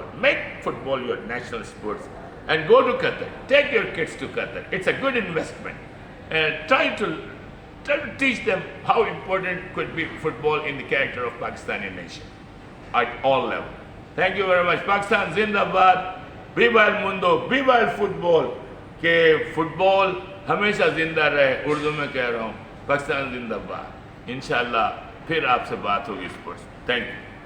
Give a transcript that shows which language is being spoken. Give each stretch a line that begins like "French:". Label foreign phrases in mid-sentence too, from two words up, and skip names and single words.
English: Make football your national sports and go to Qatar. Take your kids to Qatar. It's a good investment, and try to teach them how important could be football in the character of Pakistani nation at all levels. Thank you very much. Pakistan Zindabad,
Spanish: viva el mundo, viva el fútbol.
Urdu: کہ فٹبال ہمیشہ زندہ رہے، اردو میں کہہ رہا ہوں، پاکستان زندہ باد. ان شاء اللہ پھر آپ سے بات ہوگی اسپورٹس.
English: Thank you.